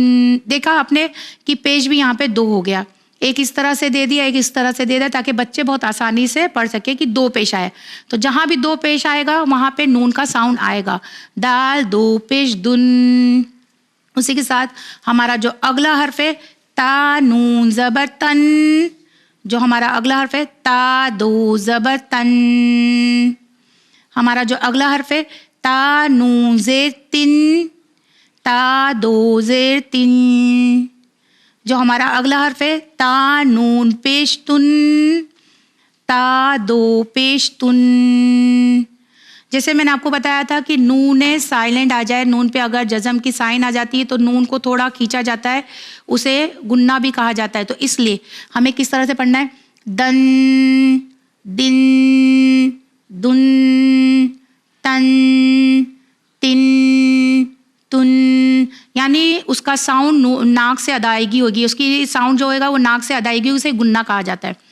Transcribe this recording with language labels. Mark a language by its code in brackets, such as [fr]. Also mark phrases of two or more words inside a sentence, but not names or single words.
[ur] دیکھا آپ نے کہ پیش بھی یہاں پہ دو ہو گیا، ایک اس طرح سے دے دیا، ایک اس طرح سے دے دیا، تاکہ بچے بہت آسانی سے پڑھ سکے کہ دو پیش آئے، تو جہاں بھی دو پیش آئے گا وہاں پہ نون کا ساؤنڈ آئے گا، دال دو پیش دن۔ اسی کے ساتھ ہمارا جو اگلا حرف ہے تا نون زبر تن، جو ہمارا اگلا حرف ہے تا دو زبر تن۔ ہمارا جو اگلا حرف ہے تا نون زیر تن، تا دو زیر تن۔ جو ہمارا اگلا حرف ہے تا نون پیش تن، تا دو پیش تن۔ جیسے میں نے آپ کو بتایا تھا کہ نون سائلنٹ آ جائے، نون پہ اگر جزم کی سائن آ جاتی ہے تو نون کو تھوڑا کھینچا جاتا ہے، اسے گننا بھی کہا جاتا ہے، تو اس لیے ہمیں کس طرح سے پڑھنا ہے؟ دن دن دن تن تن تن، یعنی اس کا ساؤنڈ ناک سے ادائیگی ہوگی، اس کی ساؤنڈ جو ہوگا وہ ناک سے ادائیگی، اسے گننا کہا جاتا ہے۔